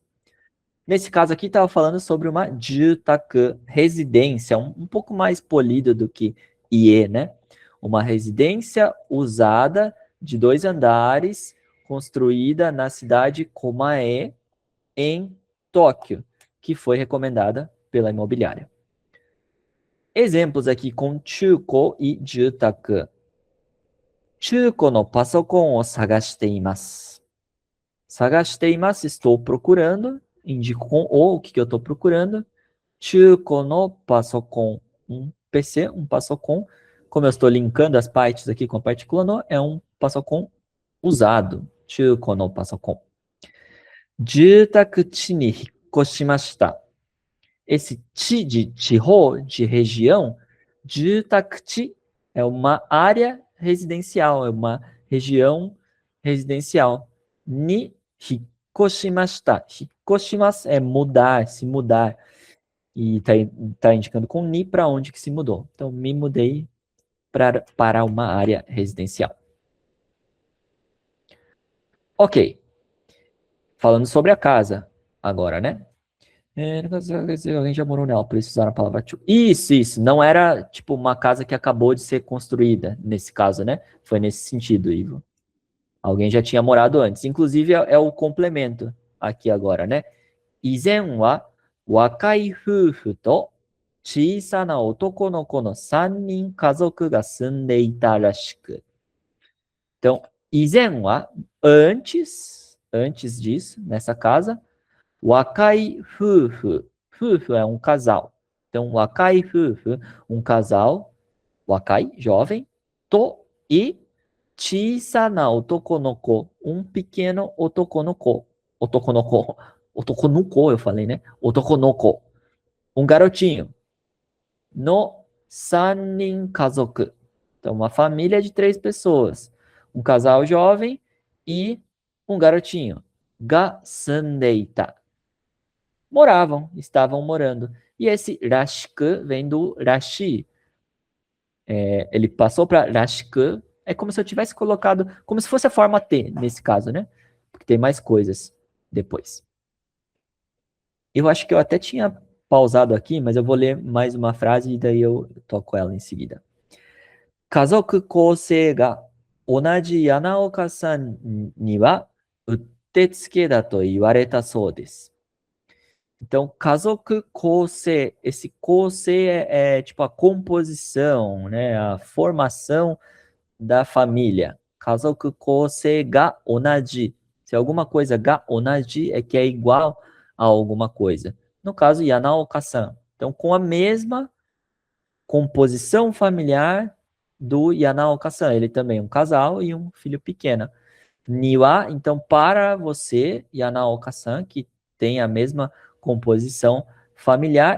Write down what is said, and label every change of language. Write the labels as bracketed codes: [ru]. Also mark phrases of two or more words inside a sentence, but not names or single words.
[pt] Nesse caso aqui, estava falando sobre uma jutaku, residência, um pouco mais polido do que ie, né? Uma residência usada de 2 andares, construída na cidade Komae, em Tóquio, que foi recomendada pela imobiliária. Exemplos aqui com chuko e jutaku. [ja] 中古のパソコンを探しています. 探しています, [pt] estou procurando. Indico com o que eu estou procurando. [ja] 中古のパソコン, [pt] um PC, um [ja] pasokon. [pt] Como eu estou linkando as partes aqui com a partícula no, é um pasokon usado. [ja] 中古のパソコン. 住宅地に引っ越しました. [pt] Esse chi de chihou, de região, jutaku-chi é uma área residencial, é uma região residencial. [ja] に引っ越しました. [pt] Hikoshimasu é mudar, se mudar. E tá indicando com ni para onde que se mudou. Então, me mudei para uma área residencial. Ok. Falando sobre a casa agora, né? Alguém já morou nela, por isso usaram a palavra to. Isso. Não era tipo uma casa que acabou de ser construída, nesse caso, né? Foi nesse sentido, Ivo. Alguém já tinha morado antes. Inclusive, é o complemento aqui agora, né? [ja] 以前は若い夫婦と小さなな男の子の3人家族が住んでいたらしく. [pt] Então, [ja] 以前は, [pt] antes disso, nessa casa, [ja] 若い夫婦. [pt] Fufu é um casal. Então, [ja] 若い夫婦, [pt] um casal. Wakai, jovem. [ja] To e 小さな男の子, [pt] um pequeno [ja] 男の子. 男の子。男の子, [pt] eu falei, né? [ja] 男の子. [pt] Um garotinho. [ja] の3人家族. [pt] Então, uma família de 3 pessoas. Um casal jovem e um garotinho. [ja] が住んでいた. [pt] Estavam morando. E esse rashiku vem do rashi. Ele passou para rashiku. É como se eu tivesse colocado, como se fosse a forma T, nesse caso, né? Porque tem mais coisas depois. Eu acho que eu até tinha pausado aqui, mas eu vou ler mais uma frase e daí eu toco ela em seguida. [ja] 家族構成が同じヤナオカさんにはうってつけだと言われたそうです. [pt] Então, [ja] 家族構成, [pt] esse kousei é tipo a composição, né? A formação da família. [ja] 家族構成が同じ. [pt] Se alguma coisa [ja] が同じ [pt] é que é igual a alguma coisa. No caso, Yanaoka-san. Então, com a mesma composição familiar do Yanaoka-san. Ele também é um casal e um filho pequeno. Niwa, então, para você, Yanaoka-san, que tem a mesma composição familiar, é o que?